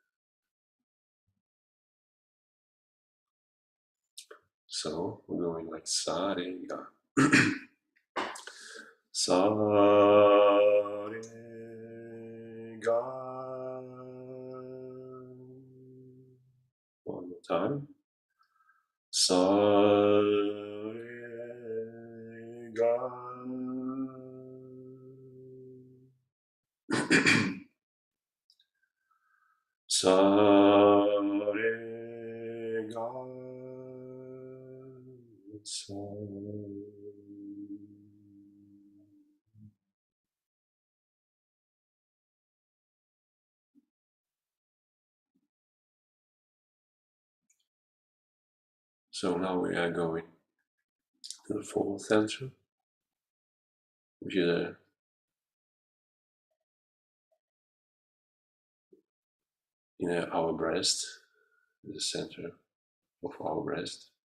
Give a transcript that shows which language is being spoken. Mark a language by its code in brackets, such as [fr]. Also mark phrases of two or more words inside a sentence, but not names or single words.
[en] So we're going like Sa, Re, Ga. Sa, Re, Ga. One more time. Sa, re, ga. Sa, re, ga, sa. So now we are going to the fourth center, which is in our breast, the center of our breast.